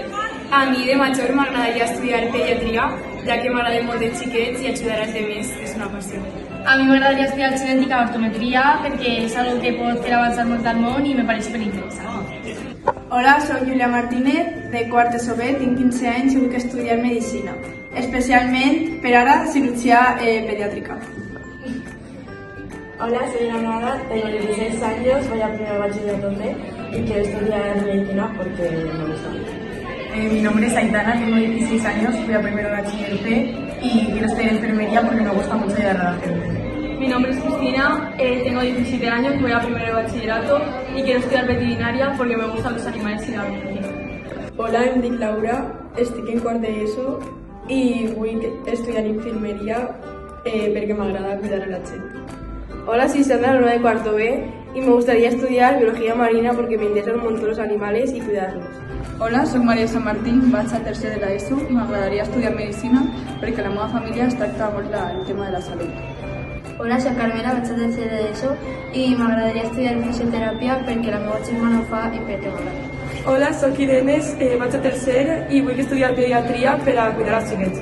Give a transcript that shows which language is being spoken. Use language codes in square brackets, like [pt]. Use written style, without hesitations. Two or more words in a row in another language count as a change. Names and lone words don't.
[ca] A mi de major m'agradaria estudiar pediatria, ja que m'agraden molt els xiquets i ajudar als altres és una passió. A mi m'agradaria estudiar genètica o optometria perquè és algo que pot fer avançar molt al món i me pareix superinteressant. Hola, soc Júlia Martínez, de quart de SOB, tinc 15 anys i vull estudiar Medicina, especialment per ara [es] cirugía pediátrica. Hola, soy Granada, tengo 16 años, voy a primer bachiller también y quiero estudiar medicina porque me gusta. Mi nombre es Aitana, tengo 16 años, voy a primero bachiller P y quiero estudiar enfermería porque me gusta mucho ayudar a la gente. Mi nombre es Cristina, tengo 17 años, voy a primero de bachillerato y quiero estudiar veterinaria porque me gustan los animales y la medicina. [ca] Hola, em dic Laura, estic en quart d'ESO i vull estudiar infermeria perquè m'agrada cuidar a la gent. [es] Hola, soy Sandra, alumna de cuarto B y me gustaría estudiar biología marina porque me interesan un montón los animales y cuidarlos. [ca] Hola, soc Maria Sant Martín, vaig a tercer de l'ESO i m'agradaria estudiar Medicina perquè la meva família es tracta molt el tema de la salut. Hola, soc Carmela, vaig a tercer de l'ESO i m'agradaria estudiar fisioteràpia perquè la meva germana ho fa i perquè m'agrada. Hola, soc Irene, vaig a tercer i vull estudiar pediatria per a cuidar els xiquets.